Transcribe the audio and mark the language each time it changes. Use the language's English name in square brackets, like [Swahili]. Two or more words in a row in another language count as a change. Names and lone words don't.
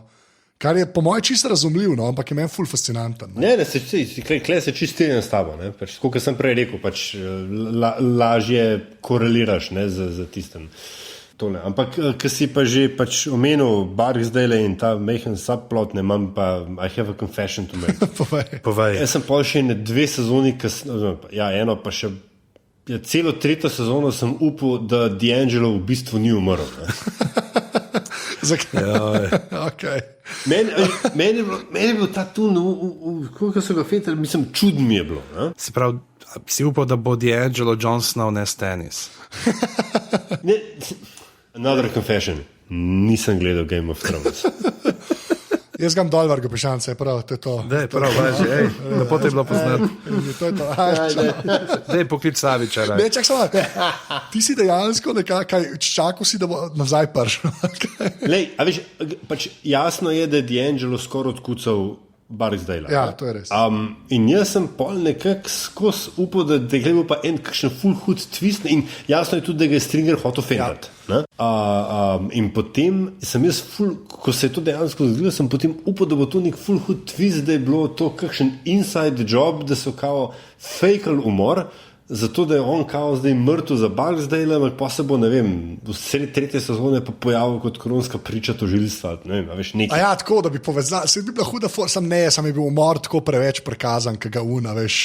[Slovenian] Kar je po mojem čisto razumljiv, no, ampak je meni ful fascinanten. Ne, kle se čisto strinjam s tabo, ne, pač, kot sem prej rekel, pač lažje koreliraš, ne, z tistem. Tole. Ampak, ko si pa že pač omenil Barksdale in ta majhen subplot, ne, imam pa [English] I have a confession to make. [Slovenian] Povej. Jaz sem pa še 2 sezoni, eno pa še celo 3. sezono sem upal, da D'Angelo v bistvu ni umrl. Zakaj? Okay. Meni je bil ta tun, kako so ga fetali, mislim, čudno mi je bilo. Ne? Se pravi, si upal, da bo D'Angelo Jon Snow ne Stannis? [English] Another confession. [Slovenian] Nisem gledal Game of Thrones. Jaz ga dol vrga Pižance, prav, to je to. Dej, prav, važi, lepo te je bilo poznati. To je to. Dej, poklič Saviča. Ne, čak samo, ti si dejansko čakal si, da bo nazaj prišel. Lej, a veš, pač jasno je, da je D'Angelo skoraj odkucal Barksdale. Ja, to je res. In jaz sem pol nekako skozi upal, da je bil pa en kakšen full hud twist in jasno je tudi, da ga je Stringer hotel fendati. Ja. In potem sem jaz ko se je to dejansko zgodilo, sem potem upal, da bo to nek full hud twist, da je bilo to kakšen inside job, da so kao fejkali umor, zato da je on kao zdaj mrtev za Barksdale, ampak pa se bo, ne vem, v sredi 3. sezone pa pojavil kot koronska priča tožilstva, ne vem, a veš, nekaj. A ja, tako, da bi povezal, se bi bila huda sam je bil umor tako preveč prikazan, ki ga veš.